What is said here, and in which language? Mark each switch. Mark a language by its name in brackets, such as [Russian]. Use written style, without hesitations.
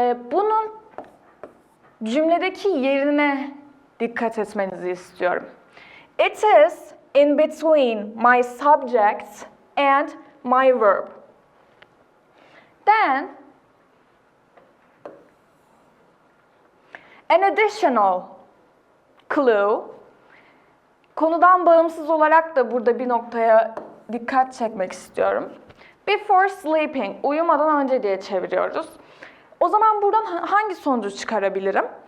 [Turkish] Bunun cümledeki yerine dikkat etmenizi istiyorum. [English] It is in between my subject and my verb. Then, an additional clue, [Turkish] konudan bağımsız olarak da burada bir noktaya dikkat çekmek istiyorum. [English] Before sleeping, [Turkish] uyumadan önce diye çeviriyoruz. O zaman buradan hangi sonucu çıkarabilirim?